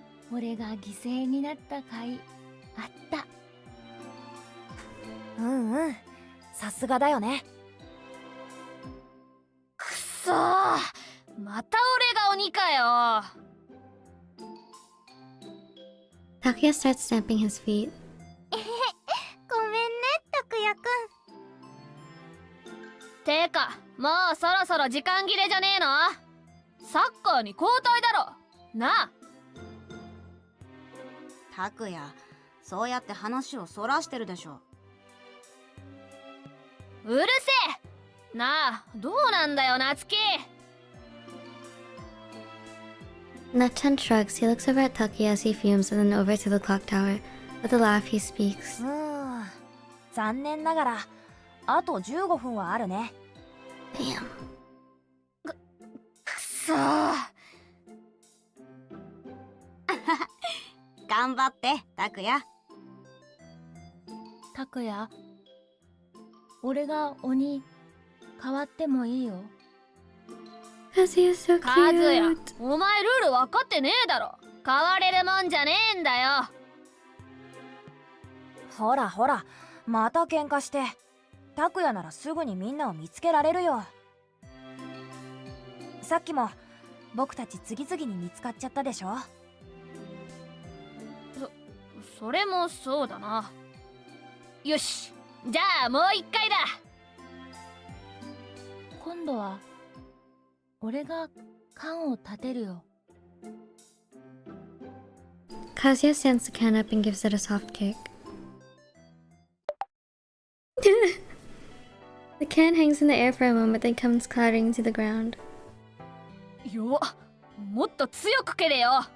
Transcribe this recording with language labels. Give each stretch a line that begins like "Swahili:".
Japanese: 俺が犠牲になった甲斐あった。うんうん、さすがだよね。くそー、また俺が鬼かよ。
English: Takuya starts stamping his feet.
Japanese: ごめんね、拓也くん。てか、もうそろそろ時間切れじゃねえの？サッカーに交代だろなあ。拓也、そうやって話をそらしてるでしょ。うるせえ。なあ、どうなんだよ夏希。
English: Nachan shrugs. He looks over at Takuya as he fumes and then over to the clock tower. With a laugh, he speaks.
Japanese: 残念ながら、あと15分はあるね。
English: Damn.
Japanese: くそー。頑張って、拓也。拓也、俺が鬼変わってもいいよ。
English: Kazuya's so
Japanese: カズヤ、
English: cute.
Japanese: お前ルール分かってねえだろ。変われるもんじゃねえんだよ。ほらほら、また喧嘩して。拓也ならすぐにみんなを見つけられるよ。さっきも僕たち次々に見つかっちゃったでしょ。それもそうだな。よし、じゃあもう一回だ。今度は俺が缶を立てるよ。
English: Kazuya stands the can up and gives it a soft kick. The can hangs in the air for a moment, then comes clattering to the ground.
Japanese: よっ、もっと強く蹴れよ。